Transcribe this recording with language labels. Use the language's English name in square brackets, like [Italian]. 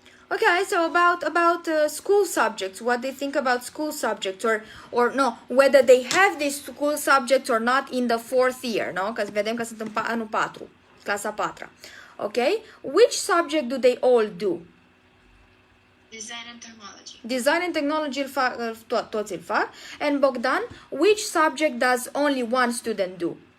[English] Okay, so about school subjects, what they think about school subjects, or no, whether they have these school subjects or not in the 4th year, no? [Romanian] Că vedem că sunt în anul 4, clasa 4. Okay? [English] Which subject do they all do? Design and technology. [Romanian] Design and technology toți îl fac. [English] And Bogdan, which subject does only one student do?